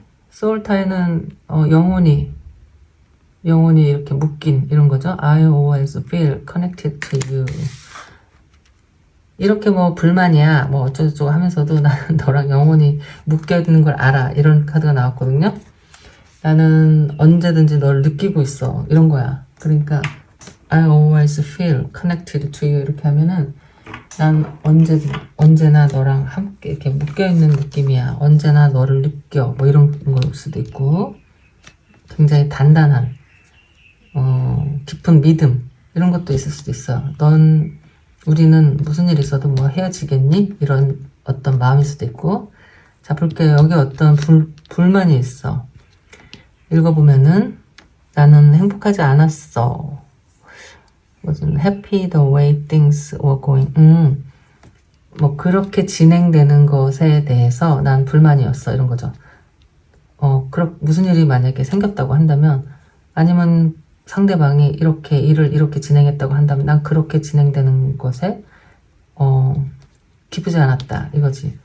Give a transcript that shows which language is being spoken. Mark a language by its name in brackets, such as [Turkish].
[Korean] 소울타이는 영혼이 이렇게 묶인 이런 거죠. [English] I always feel connected to you. [Korean] 이렇게 뭐 불만이야 뭐 어쩌고저쩌고 하면서도 나는 너랑 영혼이 묶여 있는 걸 알아. 이런 카드가 나왔거든요. 나는 언제든지 널 느끼고 있어. 이런 거야. 그러니까 [English] I always feel connected to you [Korean] 이렇게 하면은 난 언제나 너랑 함께 이렇게 묶여있는 느낌이야. 언제나 너를 느껴. 뭐 이런 걸 수도 있고, 굉장히 단단한 깊은 믿음 이런 것도 있을 수도 있어요. 우리는 무슨 일 있어도 뭐 헤어지겠니? 이런 어떤 마음일 수도 있고. 자, 볼게요. 여기 어떤 불만이 있어. 읽어보면은 나는 행복하지 않았어. 무슨 [English] happy the way things were going. [Korean] 뭐 그렇게 진행되는 것에 대해서 난 불만이었어. 이런 거죠. 무슨 일이 만약에 생겼다고 한다면, 아니면 상대방이 일을 이렇게 진행했다고 한다면 난 그렇게 진행되는 것에 기쁘지 않았다 이거지.